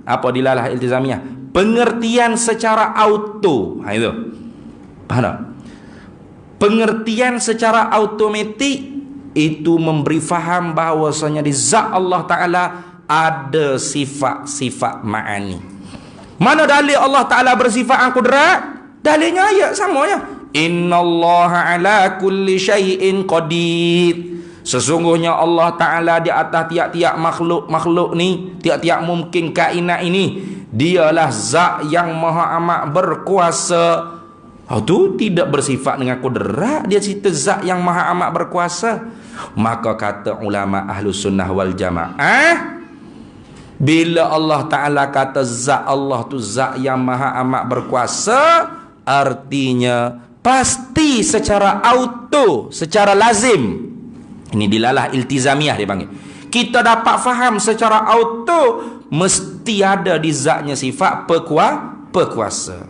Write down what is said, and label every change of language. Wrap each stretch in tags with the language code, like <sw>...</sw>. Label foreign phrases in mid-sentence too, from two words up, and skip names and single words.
<ms>Apa</ms> <ar>dilalah iltizamiyah?</ar> <ms>Pengertian secara auto. Itu. Faham tak? Pengertian secara automatik itu memberi faham bahawasanya di zat Allah Ta'ala ada sifat-sifat ma'ani. Mana dalil Allah Ta'ala bersifat al-qudrat? Dalilnya ayat samanya.</ms> <ar>Innallaha ala kulli syai'in qadir.</ar> <ms>Sesungguhnya Allah Ta'ala di atas tiap-tiap makhluk ni, tiap-tiap mungkin kainat ini, dialah zat yang maha amat berkuasa. Itu tidak bersifat dengan kudrat, dia cerita zat yang maha amat berkuasa. Maka kata ulama Ahlus Sunnah wal Jamaah, bila Allah Ta'ala kata zat Allah tu zat yang maha amat berkuasa, artinya pasti secara auto, secara lazim. Ini</ms> <ar>dilalah iltizamiyah</ar> <ms>dia panggil. Kita dapat faham secara auto mesti ada di zatnya sifat berkuasa.</ms>